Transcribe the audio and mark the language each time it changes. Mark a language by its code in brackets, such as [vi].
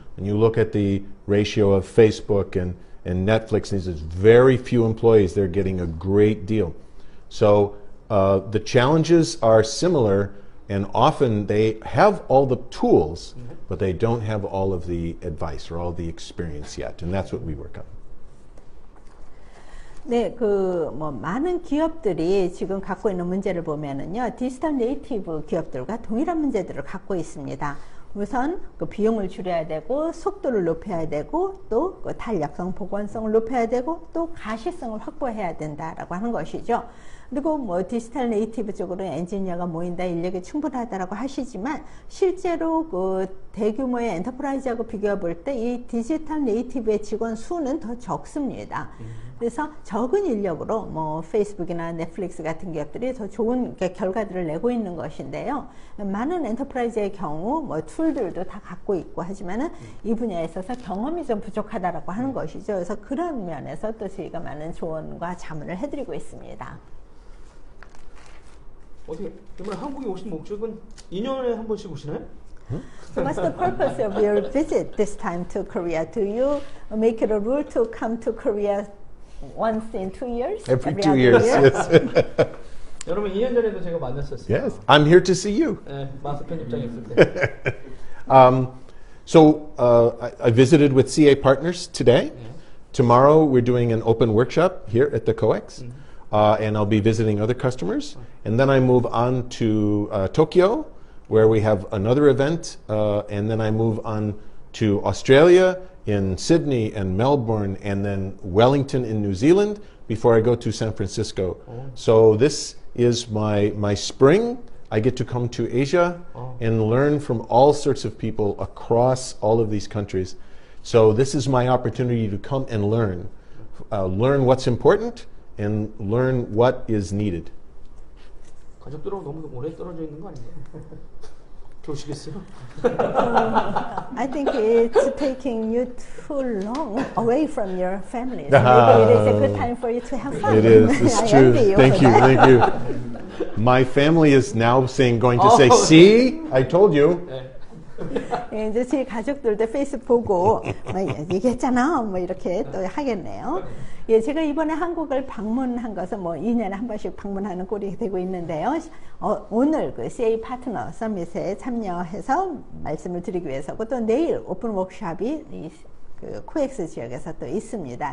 [en] When you look at the ratio of Facebook and Netflix, there's very few employees. They're getting a great deal. So the challenges are similar, and often they have all the tools, but they don't have all of the advice or all the experience yet, and that's what we work on. [ko] 네, 많은 기업들이 지금 갖고 있는 문제를 보면은요, 디지털 네이티브 기업들과 동일한 문제들을 갖고 있습니다. 우선 그 비용을 줄여야 되고, 속도를 높여야 되고, 또 그 탄력성, 보건성을 높여야 되고, 또 가시성을 확보해야 된다라고 하는 것이죠. 그리고 뭐 디지털 네이티브 쪽으로 엔지니어가 모인다, 인력이 충분하다라고 하시지만 실제로 그 대규모의 엔터프라이즈하고 비교해 볼 때 이 디지털 네이티브의 직원 수는 더 적습니다. 그래서 적은 인력으로 뭐 페이스북이나 넷플릭스 같은 기업들이 더 좋은 결과들을 내고 있는 것인데요. 많은 엔터프라이즈의 경우 뭐 툴들도 다 갖고 있고 하지만은 이 분야에 있어서 경험이 좀 부족하다라고 하는 것이죠. 그래서 그런 면에서 또 저희가 많은 조언과 자문을 해드리고 있습니다. 어떻게 그러면 한국에 오신 목적은 2년에 한 번씩 오시나요? [en] So what's the purpose of your visit this time to Korea? Do you make it a rule to come to Korea once in 2 years? Every 2 years, yes. [ko] 여러분 2년 전에도 제가 만났었어요. [en] Yes, I'm here to see you. [ko] 네, 마스 편집장이 있을 때. [en] So I visited with CA Partners today. Tomorrow we're doing an open workshop here at the COEX, and I'll be visiting other customers. And then I move on to Tokyo, where we have another event, and then I move on to Australia, in Sydney and Melbourne, and then Wellington in New Zealand, before I go to San Francisco. So this is my spring. I get to come to Asia and learn from all sorts of people across all of these countries. So this is my opportunity to come and learn what's important and learn what is needed. [ko] 가족들하고 너무 오래 떨어져 있는 거 아니에요? 좋으시겠어요? [en] I think it's taking you too long away from your family. So maybe it is a good time for you to have fun. It is. It's I true. envy you Thank for you. that. Thank you. My family is now going to say, "See, I told you." [ko] 예, 이제 제 가족들도 페이스북 보고 얘기했잖아, 뭐 이렇게 또 하겠네요. 예, 제가 이번에 한국을 방문한 것은 뭐 2년에 한 번씩 방문하는 꼴이 되고 있는데요. 오늘 그 CA 파트너 서밋에 참여해서 말씀을 드리기 위해서고, 또 내일 오픈 워크숍이 그 코엑스 지역에서 또 있습니다.